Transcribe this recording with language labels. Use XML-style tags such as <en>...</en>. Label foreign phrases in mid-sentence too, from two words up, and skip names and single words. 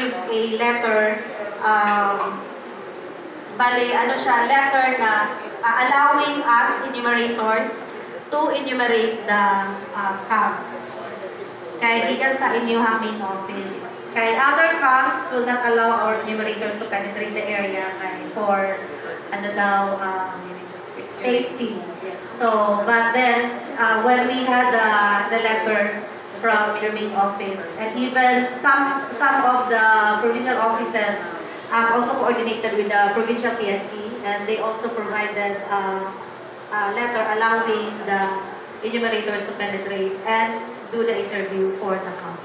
<en>a letter,</en> <ceb>ano siya,</ceb> <en>letter na allowing us enumerators to enumerate the counts.</en> <ceb>Kaya gikan sa inyong</ceb> <en>main office. Kaya other counts will not allow our enumerators to penetrate the area for safety. So, but then when we had the letter from your main office, and even some of the provincial offices also coordinated with the provincial PNP, and they also provided a letter allowing the enumerators to penetrate and do the interview for the counts.</en>